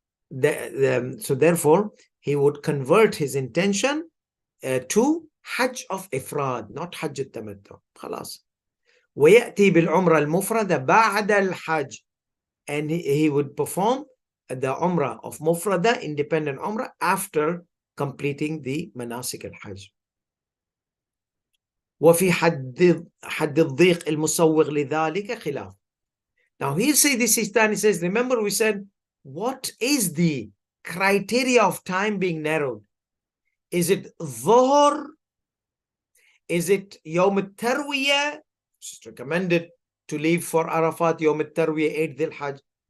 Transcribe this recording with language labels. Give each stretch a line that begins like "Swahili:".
English: So therefore, he would convert his intention to Hajj of Ifrad, not Hajj al-Tamattu'.
Arabic: خلاص. وَيَأْتِي بِالْعُمْرَةِ الْمُفْرَدَ بَعْدَ الْحَجِّ,
English: and he would perform the Umrah of Mufrada, independent Umrah, after completing the Manasik al-Hajj.
Arabic: وفي حد الضيق المسوغ لذلك خلاف.
English: Now he'll say this is time. He says, remember we said, what is the criteria of time being narrowed? Is it Dhuhr? Is it Yawm al-Tarwiyah? It's recommended to leave for Arafat Yawm al-Tarwiyah, 8th Dhul Hajj.